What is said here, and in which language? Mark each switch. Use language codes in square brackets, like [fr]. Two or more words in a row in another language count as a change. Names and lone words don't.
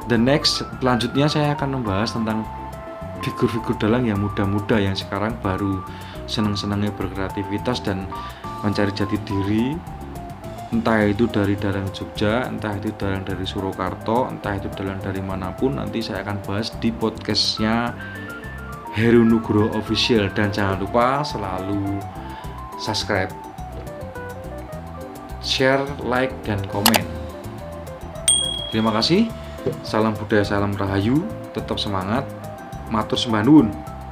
[en] The next [id] selanjutnya saya akan membahas tentang figur-figur dalang yang muda-muda yang sekarang baru senang-senangnya berkreativitas dan mencari jati diri, entah itu dari dalang Jogja, entah itu dalang dari Surakarta, entah itu dalang dari manapun. Nanti saya akan bahas di podcastnya Heru Nugroho Official. Dan jangan lupa selalu [en] subscribe, share, like, [id] dan komen. Terima kasih. Salam budaya, salam rahayu, tetap semangat, [jv] matur sembah nuwun.